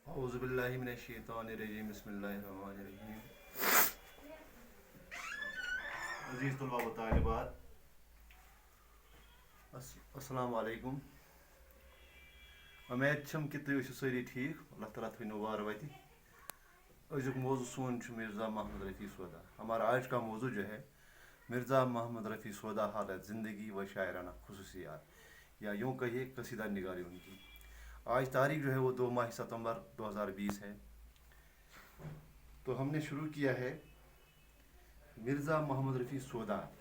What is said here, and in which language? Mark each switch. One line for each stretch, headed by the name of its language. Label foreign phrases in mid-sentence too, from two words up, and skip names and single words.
Arabic: اعوذ باللہ من الشیطان الرجیم بسم اللہ الرحمن الرحیم.
Urdu: عزیز طلباء و طالبات
Arabic: السلام علیکم.
Kashmiri: امید چھم کہ تُہۍ ٲسِو سٲری ٹھیک. اللہ تعالیٰ تھٲینو وارٕ وَتہِ. أزیُک موضوع سون چھُ مرزا محمد رفیع سودا.
Urdu: ہمارا آج کا موضوع جو ہے مرزا محمد رفیع سودا حالت زندگی و شاعرانہ خصوصیات یا یوں کہیے قصیدہ نگاری ان کی. آج تاریخ جو ہے وہ 2 ماہ ستمبر 2020 ہے. تو ہم نے شروع کیا ہے مرزا محمد رفیع سودا.